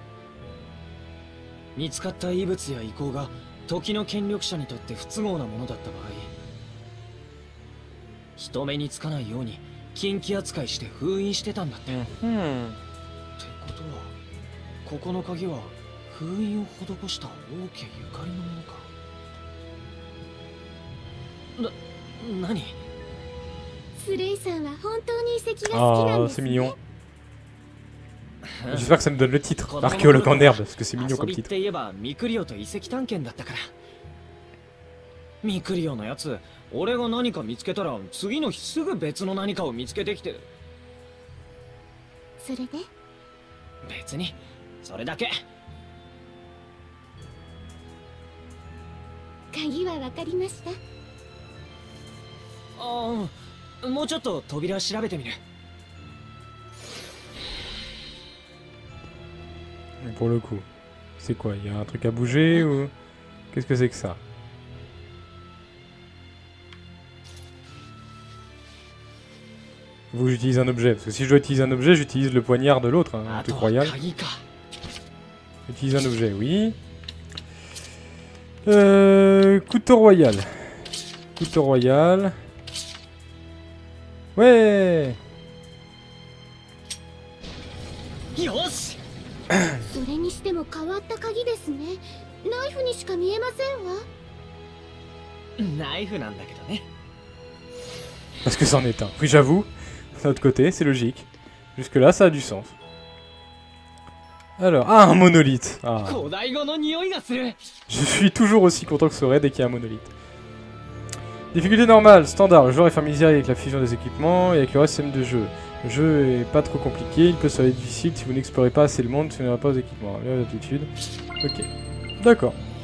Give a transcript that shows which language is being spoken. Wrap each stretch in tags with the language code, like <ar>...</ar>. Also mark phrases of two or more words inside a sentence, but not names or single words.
<ja>見つかった遺物や遺構が時の権力者にとって不都合なものだった場合、人目につかないように禁忌扱いして封印してたんだって。ってことは、ここの鍵は封印を施した王家ゆかりのものか。何？スレイさんは本当に遺跡が好きなん Ah, です</ja> <fr>c'est</fr> <ja>ね。</ja> <fr>mignon. J'espère que ça me donne le titre. Archéologue en herbe, parce que c'est mignon</fr> <ja>遊</ja> <fr>comme</fr> <ja>びっ</ja> <fr>titre.</fr> <ja>て言えばミクリオと遺跡探検だったから。ミクリオのやつ、俺が何か見つけたら次の日すぐ別の何かを見つけてきて。それで？別にそれだけ。鍵はわかりました？ああ、もうちょっと扉調べてみる。</ja> <fr>Pour le coup. C'est quoi? Il y a un truc à bouger ou... Qu'est-ce que c'est que ça? Faut que j'utilise un objet. Parce que si je dois utiliser un objet, j'utilise le poignard de l'autre, hein, un truc royal.</fr> <ja>鍵か。</ja> <fr>Utilise un objet, oui. Couteau royal. Couteau royal. Ouais.</fr> <ja>よし。それにしても変わった鍵ですね。ナイフにしか見えませんわ。ナイフなんだけどね。</ja> <fr>Parce que c'en est un. Oui, j'avoue. D'un autre côté, c'est logique. Jusque-là, ça a du sens. Alors, ah, un monolithe. Ah.</fr> <ja>古代語の匂いがする。</ja> <fr>Je suis toujours aussi content que ce serait dès qu'il y a un monolithe. Difficulté normale, standard. Le joueur est familier avec la fusion des équipements et avec le reste système de jeu. Le jeu est pas trop compliqué, il peut se faire difficile si vous n'explorez pas assez le monde, si vous n'avez pas aux équipements. L'altitude. Ok. D'accord.</fr>